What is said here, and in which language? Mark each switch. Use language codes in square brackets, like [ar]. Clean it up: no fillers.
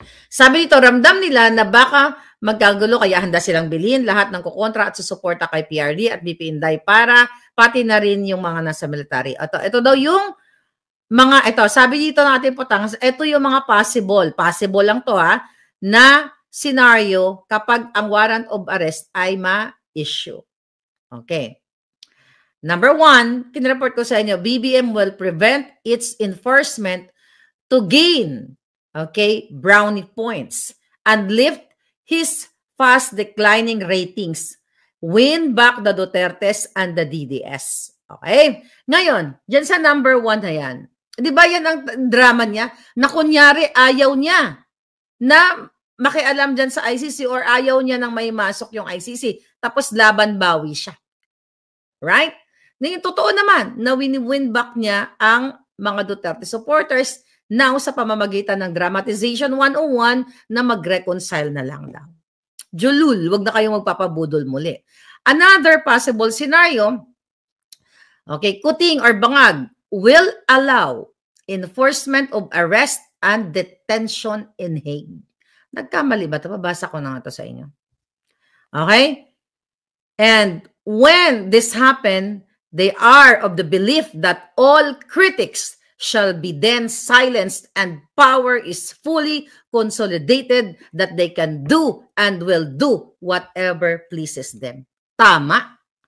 [tl] Sabi nito, ramdam nila na baka magkagulo kaya handa silang bilhin lahat ng kukontra at susuporta kay PRD at BP Inday para pati na rin yung mga nasa military. Ito daw yung sabi dito ng ating putang, ito yung mga possible lang to na scenario kapag ang warrant of arrest ay ma-issue. [en] Okay. Number 1, [tl] kinreport ko sa inyo, [en] BBM will prevent its enforcement to gain, brownie points and lift his fast declining ratings, win back the Dutertes and the DDS. Okay? [tl] Ngayon, dyan sa number 1 na yan, di ba yan ang drama niya? Na kunyari ayaw niya na makialam dyan sa ICC or ayaw niya nang may masok yung ICC, tapos laban bawi siya. Right? Ngayon, totoo naman na win back niya ang mga Duterte supporters now sa pamamagitan ng Dramatization 101 na mag-reconcile na lang daw. Julul, wag na kayong magpapabudol muli. [en] Another possible scenario, Kuting or Bangag will allow enforcement of arrest and detention in Hague. [tl] Nagkamali ba ito? Babasa ko na nga ito sa inyo. [en] Okay? And when this happen, they are of the belief that all critics shall be then silenced and power is fully consolidated that they can do and will do whatever pleases them. [tl] Tama.